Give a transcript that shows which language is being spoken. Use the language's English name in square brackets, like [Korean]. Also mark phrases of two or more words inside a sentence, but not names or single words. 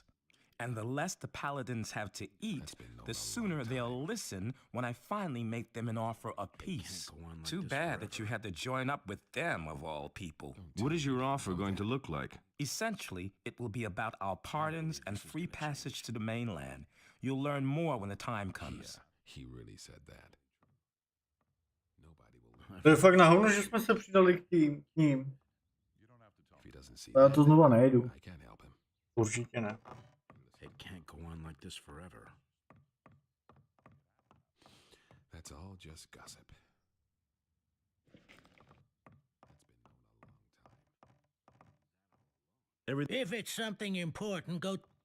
[English] And the less the paladins have to eat, the sooner they'll listen when I finally make them an offer of peace. Too bad that you had to join up with them, of all people. What is your offer going to look like? Essentially, it will be about our pardons and free passage to the mainland. You'll learn more when the time comes. He really said that. [Czech] To je fakt na hovno, že jsme se přidali k ním. Já to znova nejdu. Určitě ne. [English] It can't go on like this forever. That's all just gossip. If it's something important, go.